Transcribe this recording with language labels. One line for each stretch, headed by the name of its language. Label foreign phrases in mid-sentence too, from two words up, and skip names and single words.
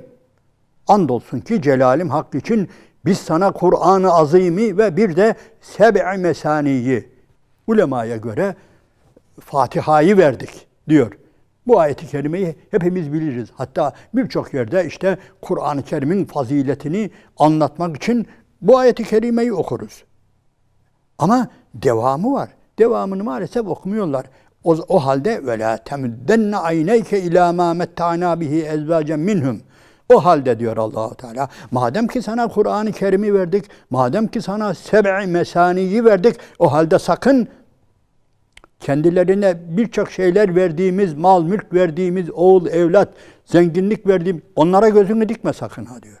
Turkish: Andolsun ki celalim hak için biz sana Kur'an-ı Azim'i ve bir de seb'i mesaniyi, ulemaya göre Fatiha'yı verdik diyor. Bu ayeti kerimeyi hepimiz biliriz. Hatta birçok yerde işte Kur'an-ı Kerim'in faziletini anlatmak için bu ayeti kerimeyi okuruz. Ama devamı var. Devamını maalesef okumuyorlar. O halde
Arabic: وَلَا تَمُدَّنَّ عَيْنَيْكَ اِلَى مَا مَتَّعْنَا بِهِ اَزْوَاجًا مِنْهُمْ.
Turkish: O halde diyor Allah-u Teala, madem ki sana Kur'an-ı Kerim'i verdik, madem ki sana seb'i mesaniyi verdik, o halde sakın kendilerine birçok şeyler verdiğimiz, mal, mülk verdiğimiz, oğul, evlat, zenginlik verdiğimiz, onlara gözünü dikme sakın ha diyor.